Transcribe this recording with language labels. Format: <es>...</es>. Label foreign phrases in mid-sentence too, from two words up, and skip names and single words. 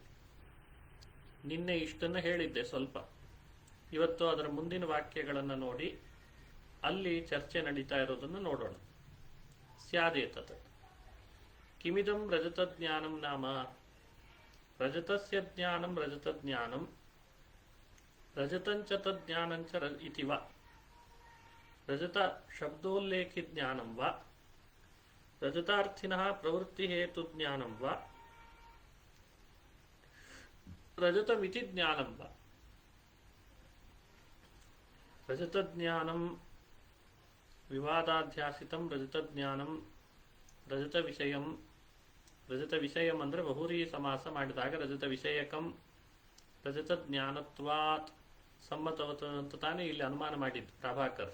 <kn>ನಿನ್ನೆ ಇಷ್ಟನ್ನು ಹೇಳಿದ್ದೆ ಸ್ವಲ್ಪ. ಇವತ್ತು ಅದರ ಮುಂದಿನ ವಾಕ್ಯಗಳನ್ನು ನೋಡಿ ಅಲ್ಲಿ ಚರ್ಚೆ ನಡೀತಾ ಇರೋದನ್ನು ನೋಡೋಣ.</kn> <sa>ಸ್ಯಾದೇತತ್ ಕಿಮಿದಂ ರಜತಜ್ಞಾನಂ ನಾಮ ರಜತಸ್ಯ ಜ್ಞಾನಂ ರಜತಜ್ಞಾನಂ ರಜತಂಚ ತಜ್ಞಾನಂಚ ಇತಿ ವಾ ರಜತ ಶಬ್ದೋಲ್ಲೇಖಿ ಜ್ಞಾನಂ ವಾ ರಜತಾರ್ಥಿನಃ ಪ್ರವೃತ್ತಿ ಹೇತು ಜ್ಞಾನಂ ವಾ ರಜತಮಿತಿ ಜ್ಞಾನಂ ವಾ. ರಜತಜ್ಞಾನಂ ವಿವಾದಾಧ್ಯಾಸಿತಂ ರಜತಜ್ಞಾನಂ ರಜತ ವಿಷಯಂ. ರಜತ ವಿಷಯಂ</sa> <kn>ಅಂದರೆ ಬಹುರೀ ಸಮಾಸ ಮಾಡಿದಾಗ</kn> <sa>ರಜತ ವಿಷಯಕಂ ರಜತ ಜ್ಞಾನತ್ವಾತ್ ಸಮ್ಮತವತ್</sa> <kn>ಅಂತ ತಾನೇ ಇಲ್ಲಿ ಅನುಮಾನ ಮಾಡಿದ್ದು ಪ್ರಾಭಾಕರ್.</kn>